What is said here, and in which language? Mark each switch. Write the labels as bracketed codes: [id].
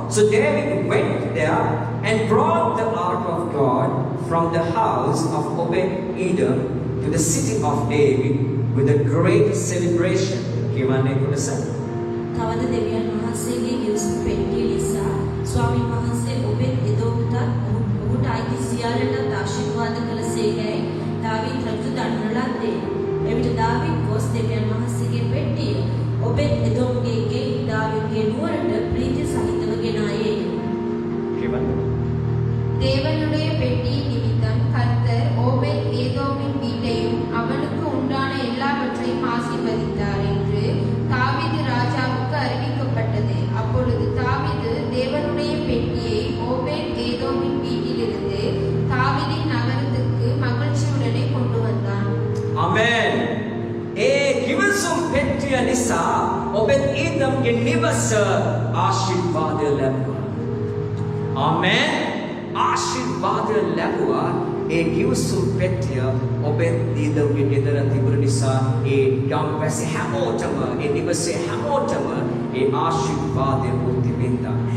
[en] So David went there and brought the ark of God from the house of Obed-Edom to the city of David with a great celebration. [si] කියවන්නේ කොටස. තවද දෙවියන් වහන්සේගේ ගිවිසුම් පෙට්ටිය නිසා ස්වාමීන් වහන්සේ ඔබෙත් එදොම්ටත් ඔහුට අයිති සියල්ලටත් ආශිර්වාද කළසේකයි දාවීද් රජු දන්වන ලද්දේ. එවිට දාවීද් ගොස් දෙවියන් වහන්සේගේ පෙට්ටිය ඔබෙත් එදොම්ගේ ගේ දාවීදගේ නුවරට ප්‍රීති සහිතව ගෙනායේ. කියවන්න. [ta] தேவனுடைய பெட்டி நிமித்தம் கர்த்தர் ஓபேத் ஏதோமின் வீட்டையும் அவனுக்கு உண்டான எல்லாவற்றையும் ஆசீர்வதித்தார் என்று தாவீது ராஜாவுக்கு அறிவிக்கப்பட்டது. அப்பொழுது தாவீது தேவனுடைய பெட்டியை ஓபேத் ஏதோமின் வீட்டிலிருந்து தாவீதின் நகரத்துக்கு மகிழ்ச்சியுடனே கொண்டு வந்தான். [en] Amen. [si] ඒ කිවිසුම් පෙට්ටිය නිසා ඔබෙත්-ඊදම්ගේ නිවස ආශිර්වාදය ලැබුවා. Amen. ආශිර්වාදය ලැබුවා. ඒ කිවිසුම් පෙට්ටිය ඔබෙත්-ඊදම්ගේ ගෙදර තිබුණ නිසා ඒ ගම්වැසි හැමෝටම ඒ නිවසේ හැමෝටම ඒ ආශිර්වාදය බුද්ධි විඳා.